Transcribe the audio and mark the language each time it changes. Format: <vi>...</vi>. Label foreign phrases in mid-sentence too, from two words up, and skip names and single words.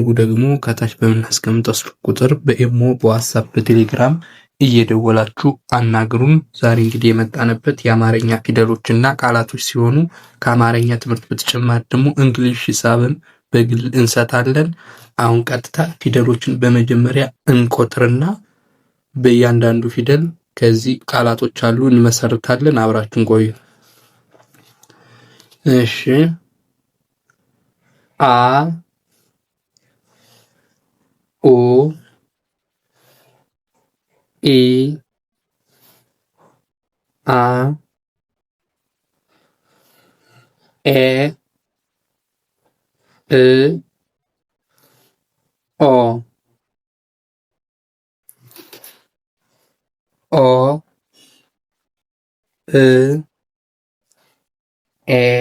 <am>ደግሞ ከታች በምናስቀምጠው ስልክ ቁጥር በኢሞ፣ በዋትስአፕ፣ በቴሌግራም እየደወላችሁ አናግሩን። ዛሬ እንግዲህ የመጣንበት የአማርኛ ፊደሎችና ቃላቶች ሲሆኑ ከአማርኛ ትምህርት በተጨማሪ ደግሞ እንግሊሽ፣ ሂሳብን በግል እንሰጣለን። አሁን ቀጥታ ፊደሎችን በመጀመሪያ እንቆጥርና በእያንዳንዱ ፊደል ከዚህ ቃላቶች አሉ እንመሰርታለን። አብራችን ቆዩ። እሺ አ ኦ ኢ አ ኤ እ ኦ ኦ እ ኤ</am>